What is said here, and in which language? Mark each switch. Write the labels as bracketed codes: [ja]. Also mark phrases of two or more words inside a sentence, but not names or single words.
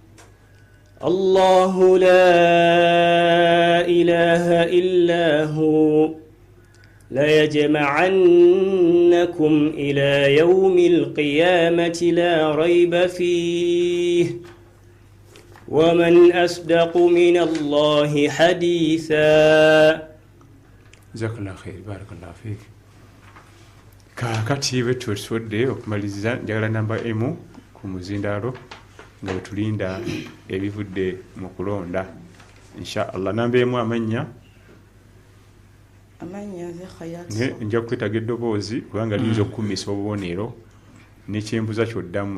[ar] الله لا إله إلا هو ليجمعنكم إلى يوم القيامة لا ريب فيه ومن أصدق من الله حديثا. جزاك الله خير بارك الله فيك. [lg] kakati bwetusodde okumaliriza njagala namba emu ku muzindaalo nga wetulinda ebivudde mu kulonda inshallah. Namba emu amanya ze Khayat. Nja kwetaga eddoboozi kubanga liyinza okukumisa obubonero nekyembuza kyoddamu.